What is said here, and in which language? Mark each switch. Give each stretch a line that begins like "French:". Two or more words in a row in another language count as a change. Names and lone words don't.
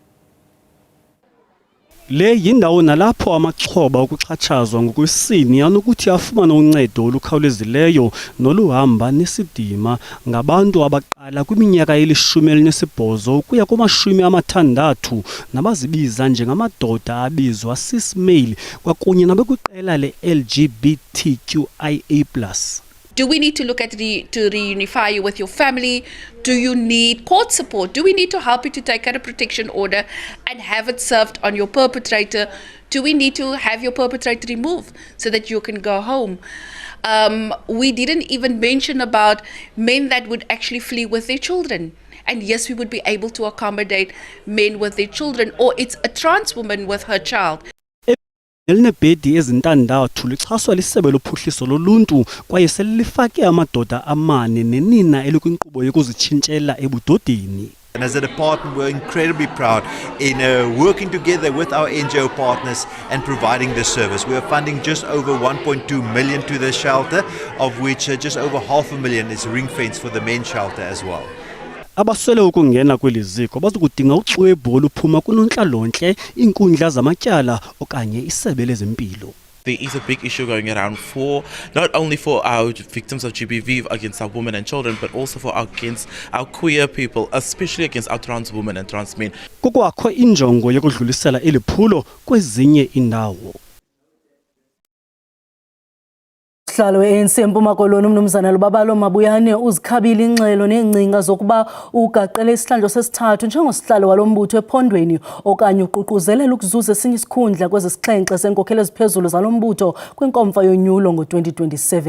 Xhosa: Le yindawo nalapho amaxhoba okuxhatshazwa ngokwesini anokuthi afumane uncedo olukhawulezileyo noluhamba nesidima ngabantu abaqala kwiminyaka ye-18 ukuya kuma-60 nabazibiza njengamadoda abizwa cis-male kwakunye nabekwiqela le-LGBTQIA+.
English: Do we need to look at to reunify you with your family? Do you need court support? Do we need to help you to take out a protection order and have it served on your perpetrator? Do we need to have your perpetrator removed so that you can go home? We didn't even mention about men that would actually flee with their children. And yes, we would be able to accommodate men with their children, or it's a trans woman with her child.
Xhosa: Elinebhedi ezintandathu lixhaswa lisebe lophuhliso loluntu kwaye selifake amadoda amane nenina elikwinkqubo yokuzitshintshela ebudodeni.
English: And as a department, we're incredibly proud in working together with our NGO partners and providing this service. We are funding just over 1.2 million to the shelter, of which just over $500,000 is ring fence for the men's shelter as well.
Xhosa: Abaswele ukungena kweli ziko bazokudinga uxwebhu oluphuma kunontlalontle, iinkundla zamatyala okanye isebe lezempilo.
English: There is a big issue going around not only for our victims of GBV, against our women and children, but also against our queer people, especially against our trans women and trans men.
Xhosa: Kukwakho injongo yokudlulisela eli phulo kwezinye indawo. Usihlalo we-ANC eMpuma Koloni uMnumzana Lubabalo Mabuyane uzikhabile ingxelo neengcinga zokuba ugaqele isihlandlo sesithathu njengosihlalo walombutho ephondweni okanye uququzelela ukuzuza esinye isikhundla kwezesixhenxe senkokhelo eziphezulu zalombutho kwinkomfa yonyulo ngo-2027.